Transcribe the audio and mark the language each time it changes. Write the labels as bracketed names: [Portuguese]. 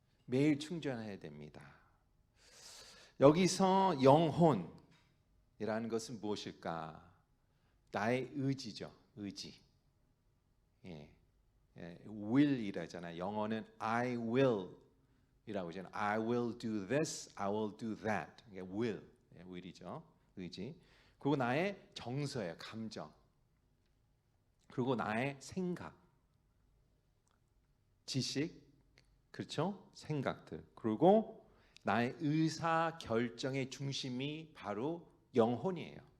[Korean] 매일 충전해야 됩니다. 여기서 영혼이라는 것은 무엇일까? 나의 의지죠. 의지. 예. will이라잖아요. 영어는 I will 이라고 하잖아요. [English] I will do this, I will do that. [Korean] 이게 will, will이죠. 의지. 그리고 나의 정서예요. 감정. 그리고 나의 생각, 지식, 그렇죠? 생각들. 그리고 나의 의사 결정의 중심이 바로 영혼이에요.